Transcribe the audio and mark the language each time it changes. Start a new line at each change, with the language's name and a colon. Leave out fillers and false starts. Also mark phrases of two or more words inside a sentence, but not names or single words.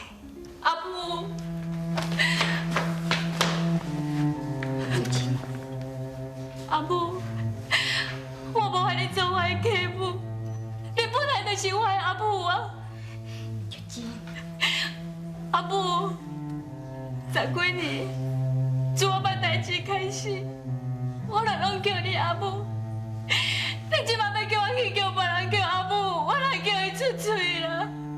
Min Nan Chinese: 阿母，阿母，我无害你做我的继母，你本来就是我的阿母啊！玉珍，阿母，10几年，自我捌代志开始，我就拢叫你阿母。你即摆要叫我去叫别人叫阿母，我哪叫伊出嘴啦？